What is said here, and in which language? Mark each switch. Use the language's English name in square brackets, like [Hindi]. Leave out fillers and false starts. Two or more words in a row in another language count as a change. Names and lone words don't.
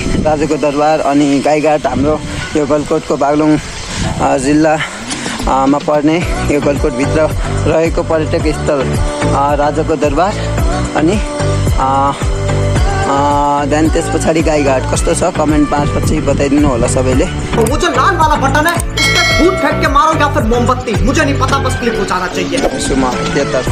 [Nepali] राजाको दरबार अनि गाईघाट हाम्रो यो गलकोटको बागलुङ जिल्लामा पर्ने यो गलकोटभित्र रहेको पर्यटक स्थल राजाको दरबार अनि देन त्यस पछाडि गाईघाट कस्तो छ कमेन्ट मार्फत चाहिँ बताइदिनु होला सबैले। [Hindi] मुझे लाल वाला बटन है, उस पे फूट फेंक के मारो या फिर मोमबत्ती, मुझे नहीं पता, बस क्लिक हो जाना चाहिए। [Nepali] सो म त्यतर्फ।